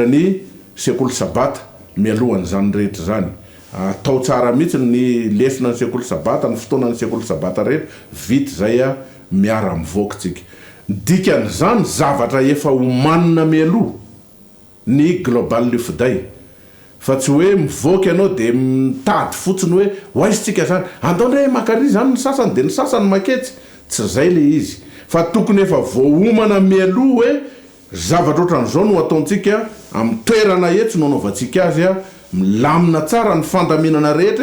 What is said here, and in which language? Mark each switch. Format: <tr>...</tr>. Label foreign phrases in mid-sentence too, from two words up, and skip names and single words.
<mg>ny sekolo sabata mialohan'izany rehetra zany atao tsara mihitsy ny lesona ny sekolo sabata ny fotoana ny sekolo sabata rehetra vita zay miara mivoakatsika dikan'izany zavatra efa homanina mialoha ny</mg> <en>global youth day</en> <mg>fa tsy hoe mivoaka ianao de mitady fotsiny hoe hoaisytsika zany andao ndray makary zany ny sasany de ny sasany maketsy tsy zay le izy fa tokony efa voahomana mialoha hoe zavatra ohatran'izao no ataontsika amin'ny toerana etsy no anaovantsika azy milamina tsara ny fandaminana rehetra</mg>